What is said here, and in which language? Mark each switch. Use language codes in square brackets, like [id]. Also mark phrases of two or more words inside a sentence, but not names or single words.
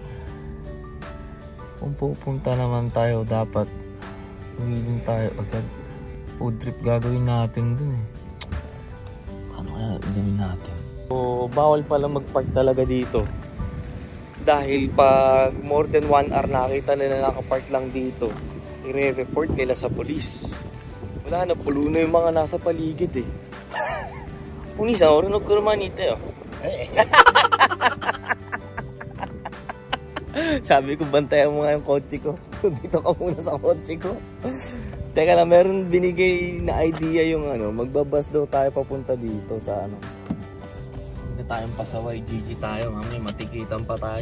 [tl] Kung pupunta naman tayo, dapat humiling tayo agad. [en] Food trip [tl] gagawin natin dun eh. Ano kaya gawin natin? So, bawal pala mag-park talaga dito. Dahil pag [en] more than 1 hour [tl] nakita nila nakapark lang dito, i-report nila sa police. Wala na, pulo na yung mga nasa paligid eh. [ja] お兄さん、俺の車にいたよ。 [tl] Sabi ko, bantayan mo nga yung kotse ko. Dito ka muna sa kotse ko. Teka lang, meron binigay na idea yung ano, magbabas daw tayo papunta dito sa ano. Hindi tayong pasaway, GG tayo. Mamaya matikitan pa tayo.